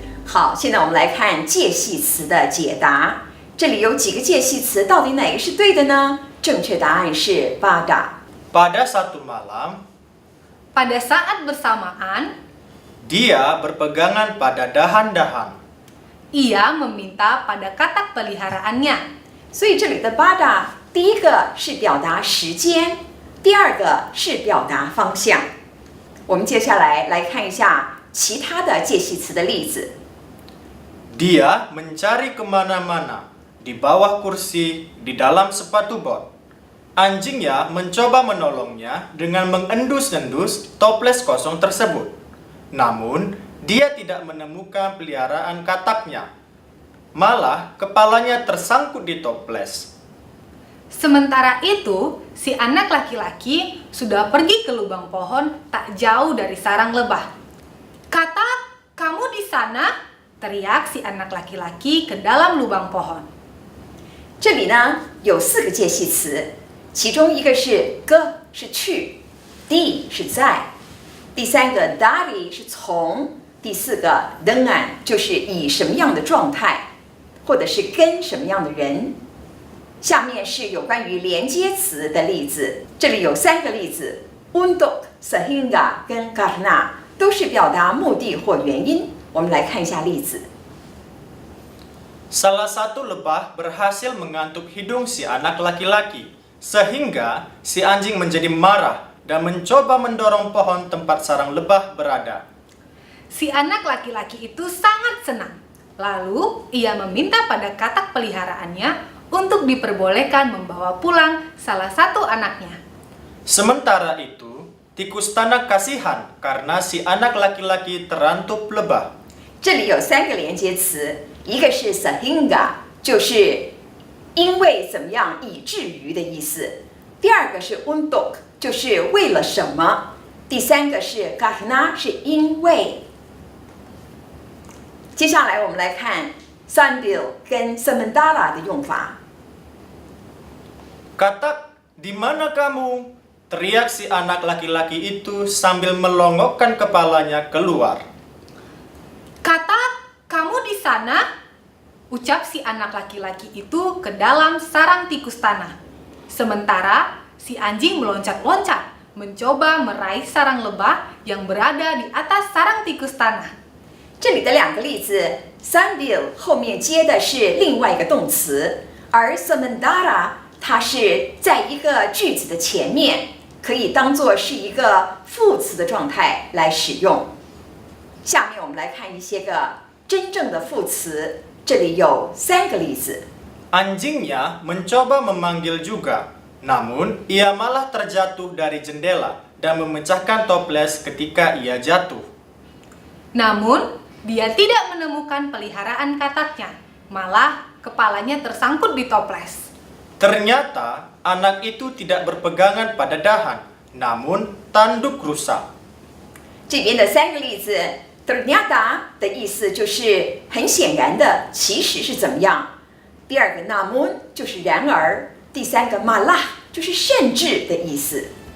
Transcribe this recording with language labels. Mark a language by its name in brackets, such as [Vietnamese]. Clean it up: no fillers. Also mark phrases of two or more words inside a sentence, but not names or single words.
[Chinese] 好，现在我们来看介系词的解答。这里有几个介系词，到底哪个是对的呢？正确答案是 [Indonesian] Pada satu malam, Pada saat bersamaan, dia berpegangan pada dahan-dahan. ia meminta pada katak peliharaannya. [Chinese] 所以这里的 pada 第一个是表达时间，第二个是表达方向。我们接下来来看一下其他的介系词的例子。 [Indonesian] Dia mencari kemana-mana, di bawah kursi, di dalam sepatu bot. Anjingnya mencoba menolongnya dengan mengendus-endus toples kosong tersebut. Namun, dia tidak menemukan peliharaan kataknya. Malah, kepalanya tersangkut di toples. Sementara itu, si anak laki-laki sudah pergi ke lubang pohon tak jauh dari sarang lebah. "Katak, kamu di sana?" teriak si anak laki-laki ke dalam lubang pohon. [Chinese] 这里呢有4个介系词，其中一个是 ke 是去 ，di 是在，第3个 dari 是从，第4个 dengan 就是以什么样的状态，或者是跟什么样的人。下面是有关于连接词的例子，这里有3个例子 ，untuk、sehingga 跟 karena 都是表达目的或原因。我们来看一下例子。 [Indonesian] Salah satu lebah berhasil mengantuk hidung si anak laki-laki, sehingga si anjing menjadi marah dan mencoba mendorong pohon tempat sarang lebah berada. Si anak laki-laki itu sangat senang. Lalu, ia meminta pada katak peliharaannya untuk diperbolehkan membawa pulang salah satu anaknya. Sementara itu, tikus tanah kasihan karena si anak laki-laki terantup lebah. [Chinese] 这里有3个连接词，一个是 sehingga， 就是因为怎么样以至于的意思；第二个是 untuk， 就是为了什么；第3个是 karena， 是因为。接下来我们来看 sambil 跟 sementara 的用法。 [Indonesian] Katak, di mana kamu? Teriak si anak laki-laki itu sambil melongokkan kepalanya keluar. "Katak, kamu di sana?" ucap si anak laki-laki itu ke dalam sarang tikus tanah. Sementara si anjing meloncat-loncat, mencoba meraih sarang lebah yang berada di atas sarang tikus tanah. [Chinese] 这里的2个例子 sambil 后面接的是另外一个动词，而 sementara 它是在一个句子的前面，可以当作是一个副词的状态来使用。下面我们来看一些个真正的副词，这里有3个例子。 [Indonesian] Anjingnya mencoba memanggil juga, namun ia malah terjatuh dari jendela dan memecahkan toples ketika ia jatuh. Namun, dia tidak menemukan peliharaan kataknya, malah kepalanya tersangkut di toples. Ternyata anak itu tidak berpegangan pada dahan, namun tanduk rusak. [Chinese] 这边的3个例子 ternyata 的意思就是很显然的，其实是怎么样。第2个 namun 就是然而，第3个 malah 就是甚至的意思。